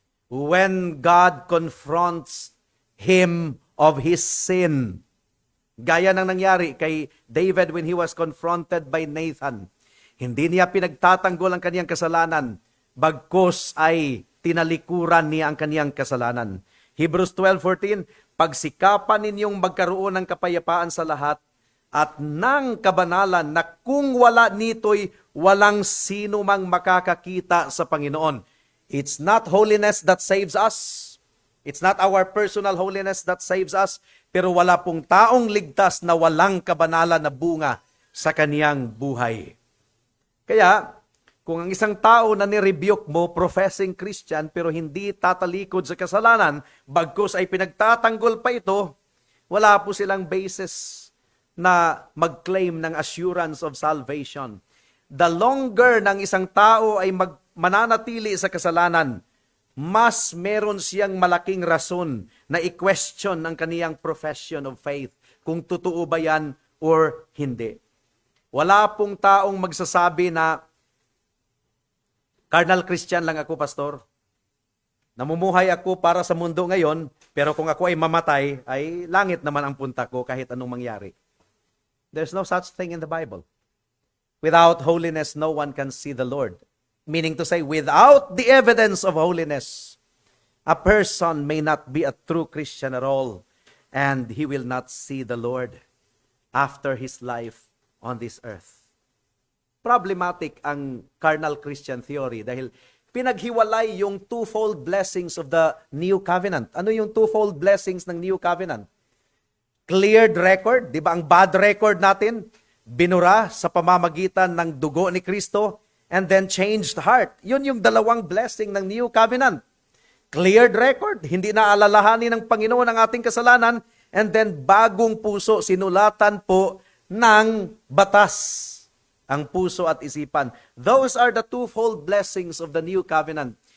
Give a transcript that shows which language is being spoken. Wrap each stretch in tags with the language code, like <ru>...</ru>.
<en>When God confronts him of his sin,</en> <tl>gaya ng nangyari kay David</tl> <en>when he was confronted by Nathan,</en> <tl>hindi niya pinagtatanggol ang kaniyang kasalanan, bagkus ay tinalikuran niya ang kaniyang kasalanan. Hebrews 12:14, pagsikapan ninyong magkaroon ng kapayapaan sa lahat at ng kabanalan na kung wala nito'y walang sino mang makakakita sa Panginoon.</tl> <en>It's not holiness that saves us. It's not our personal holiness that saves us.</en> <tl>Pero wala pong taong ligtas na walang kabanalan na bunga sa kaniyang buhay. Kaya, kung ang isang tao na nirebuke mo, professing Christian, pero hindi tatalikod sa kasalanan, bagkus ay pinagtatanggol pa ito, wala po silang basis na mag-claim ng assurance of salvation. The longer ng isang tao ay mananatili sa kasalanan, mas meron siyang malaking rason na i-question ang kaniyang profession of faith, kung totoo ba yan or hindi. Wala pong taong magsasabi na, carnal Christian lang ako, pastor. Namumuhay ako para sa mundo ngayon, pero kung ako ay mamatay, ay langit naman ang punta ko kahit anong mangyari.</tl> <en>There's no such thing in the Bible. Without holiness, no one can see the Lord. Meaning to say, without the evidence of holiness, a person may not be a true Christian at all, and he will not see the Lord after his life on this earth.</en> <tl>Problematic ang carnal Christian theory dahil pinaghiwalay yung twofold blessings of the New Covenant. Ano yung twofold blessings ng New Covenant? Cleared record, di ba? Ang bad record natin, binura sa pamamagitan ng dugo ni Kristo, and then changed heart. Yun yung dalawang blessing ng New Covenant. Cleared record, hindi na alalahanin ng Panginoon ang ating kasalanan, and then bagong puso, sinulatan po ng batas ang puso at isipan.</tl> <en>Those are the twofold blessings of the New Covenant.</en>